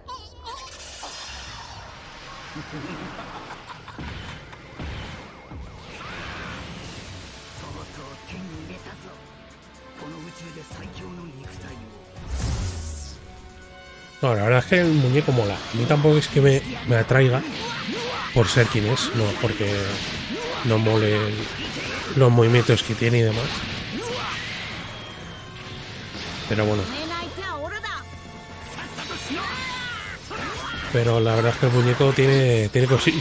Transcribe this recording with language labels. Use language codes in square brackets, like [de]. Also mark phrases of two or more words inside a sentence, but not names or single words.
[ja] とう手に入れたぞ。この宇宙で最強の肉体を。 [es] No, la verdad es que el muñeco mola. A mí tampoco es que me atraiga por ser quien es, no porque no mole los movimientos que tiene y demás. Pero bueno. Pero la verdad es que el muñeco tiene cosillas.